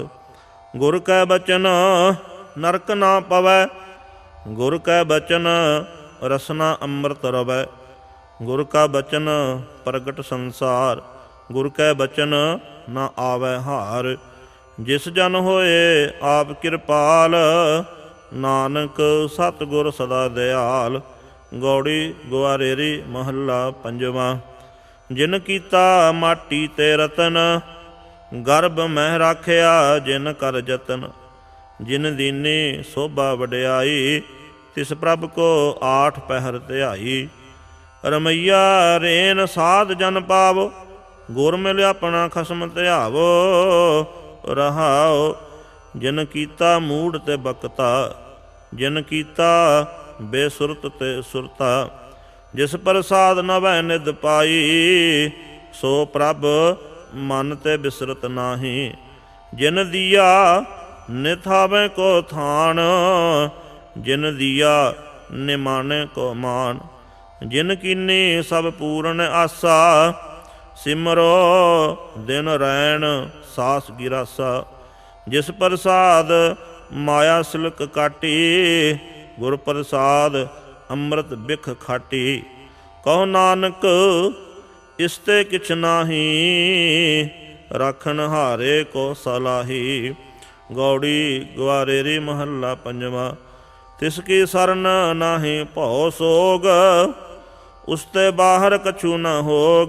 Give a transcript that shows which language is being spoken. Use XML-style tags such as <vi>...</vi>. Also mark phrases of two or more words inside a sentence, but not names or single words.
<hi>गुर कै बचन नरक ना पवै, गुर कै बचन रसना अमृत रवै। गुर का बचन प्रगट संसार, गुर कै बचन न आवै हार। जिस जन होए आप कृपाल, नानक सतगुर सदा दयाल। गौड़ी ग्वारेरी महला पंजवा। जिन कीता माटी ते रतन, गर्भ मह राखिया जिन कर जतन। जिन दीनी शोभा वड्याई, तिस प्रभ को आठ पहर ध्याई। रमैया रेन साध जन पावो, गुर मिल अपना खसम ध्यावो। रहाओ जिन कीता मूढ़ ते बकता, जिन कीता बेसुरत ते सुरता। जिस प्रसाद नवै निध पाई, सो प्रभ मन ते बिसरत नाही। जिन दिया निथावे को थान, जिन दिया निमाने को मान। जिन कीनी सब पूर्ण आसा, सिमरो दिन रैन सास गिरासा। जिस प्रसाद माया सिलक काटी, गुर प्रसाद अम्रित बिख खाटी। कहो नानक इसते किछ नाही, राखण हारे को सलाही। गौड़ी गवारेरी महल्ला पंजवा। तिस की सरन नाही भउ सोग, उसते बाहर कछू न होग।</hi>